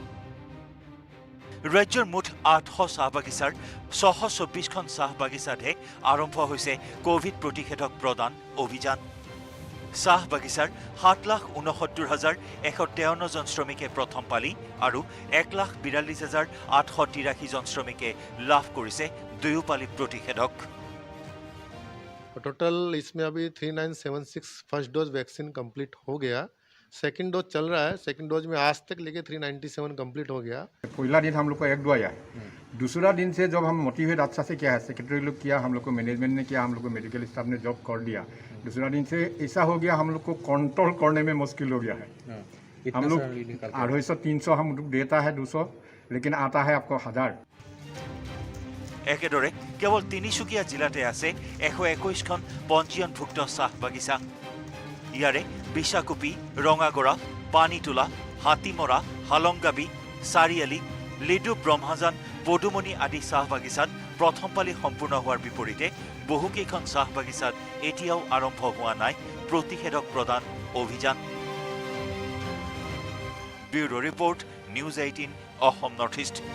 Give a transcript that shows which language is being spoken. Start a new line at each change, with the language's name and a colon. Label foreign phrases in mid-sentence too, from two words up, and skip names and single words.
Assamese: ৰাজ্যৰ মুঠ 800 চাহ বাগিচাৰ 624খন চাহ বাগিচাতহে আৰম্ভ হৈছে কোভিড প্ৰতিষেধক প্ৰদান অভিযান চাহ বাগিচাৰ 7,69,153 জন শ্ৰমিকে প্ৰথম পালি আৰু 1,42,883 জন শ্ৰমিকে লাভ কৰিছে দুয়োপালি প্ৰতিষেধক
Hindi: टोटल इसमें अभी 3976
English: first dose vaccine complete
Hindi: हो गया
English: second dose
Hindi: चल रहा है
English: second dose
Hindi: में आज तक लेके 397 कंप्लीट हो गया पहला दिन हम लोग को 1 आया दूसरा दिन से जब हम मोटिवेट अच्छा से किया है सेक्रेटरी लोग किया हम लोग को मैनेजमेंट ने किया हम लोग को
English: medical staff
Hindi: ने जॉब कर दिया दूसरा दिन से ऐसा हो गया हम लोग को कंट्रोल करने में मुश्किल हो गया है हम लोग 250-300 हम लोग देता है 200 लेकिन आता है आपको 1000
Assamese: একেদৰে কেৱল তিনিচুকীয়া জিলাতে আছে 121খন পঞ্জীয়নভুক্ত চাহ বাগিচা ইয়াৰে বিশাকুপি ৰঙাগড়া পানীতোলা হাতীমৰা হালংগাবি চাৰিআলি লিডু ব্ৰহ্মাজান পদুমণি আদি চাহ বাগিচাত প্ৰথম পালি সম্পূৰ্ণ হোৱাৰ বিপৰীতে বহুকেইখন চাহ বাগিচাত এতিয়াও আৰম্ভ হোৱা নাই প্ৰতিষেধক প্ৰদান অভিযান
English: bureau report
Assamese: নিউজ 18 অসম নৰ্থ ইষ্ট